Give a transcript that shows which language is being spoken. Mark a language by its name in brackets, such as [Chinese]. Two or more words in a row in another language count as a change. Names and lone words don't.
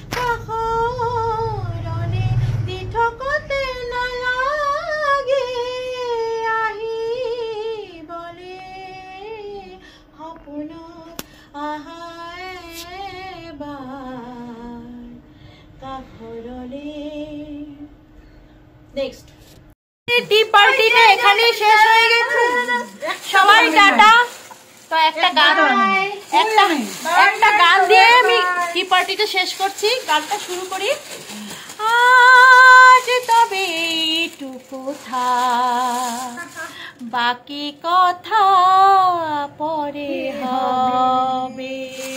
[Assamese] কাষৰলে দি থকতে নালাগে আহিবলে সপোনত আহা এবাৰ কাষৰলে নেক্সট [Bangla] টি পার্টিটা এখানেই শেষ হয়ে গেছে সবাই টাটা তো একটা গান দিয়ে আমি টি পার্টিটা শেষ করছি গানটা শুরু করি আজ তবে এইটুকু থাক বাকি কথা পরে হবে।